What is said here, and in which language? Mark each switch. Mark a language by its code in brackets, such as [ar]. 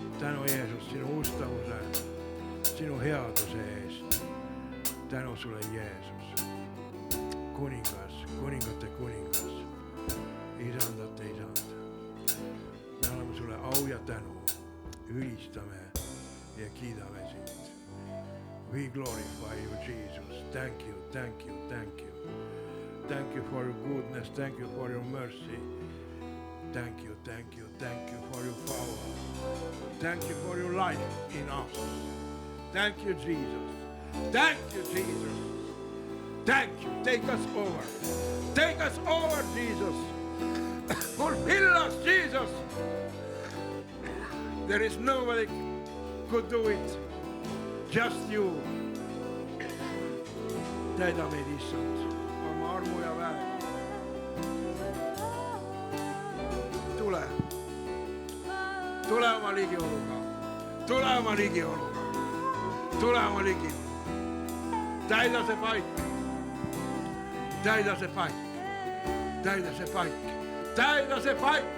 [et] Tänu, Jeesus, sinu ustavuse, sinu headuse eest. Tänu sulle, Jeesus. Kuningas, kuningate kuningas. Isandate isand. Me oleme sulle au ja tänu. Ülistame ja kiidame sind. [en] We glorify you, Jesus. Thank you, thank you, thank you. Thank you for your goodness. Thank you for your mercy. Thank you, thank you, thank you for your power. Thank you for your life in us. Thank you, Jesus. Thank you, Jesus. Thank you. Take us over. Take us over, Jesus. Fulfill us, Jesus. There is nobody could do it. Just you. [et] Täida meid, issand, oma armu ja väega. Tule. Tule oma ligioluga. Tule oma ligioluga. Tule oma ligi. Täida see paik. Täida see paik. Täida see paik. Täida see paik.